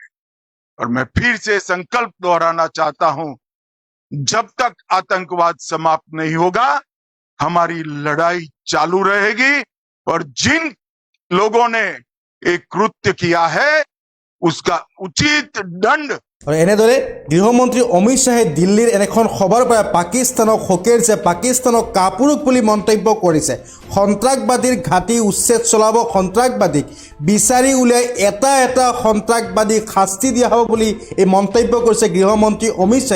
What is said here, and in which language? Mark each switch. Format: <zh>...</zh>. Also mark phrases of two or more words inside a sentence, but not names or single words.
<hi>और मैं फिर से संकल्प दोहराना चाहता हूं, जब तक आतंकवाद समाप्त नहीं होगा हमारी लड़ाई चालू रहेगी और जिन लोगों ने एक कृत्य किया है उसका उचित दंड।</hi> <as>और এনেদৰে গৃহমন্ত্ৰী অমিত শ্বাহে দিল্লীৰ এনেখন সভাৰ পৰা পাকিস্তানক সকীয়াইছে, পাকিস্তানক কাপুৰুষ বুলি মন্তব্য কৰিছে। সন্ত্ৰাসবাদীৰ ঘাটি উচ্ছেদ চলাব, সন্ত্ৰাসবাদীক বিচাৰি উলিয়াই এটা এটা সন্ত্ৰাসবাদীক শাস্তি দিয়া হ'ব বুলি এই মন্তব্য কৰিছে গৃহমন্ত্ৰী অমিত শ্বাহে।</as>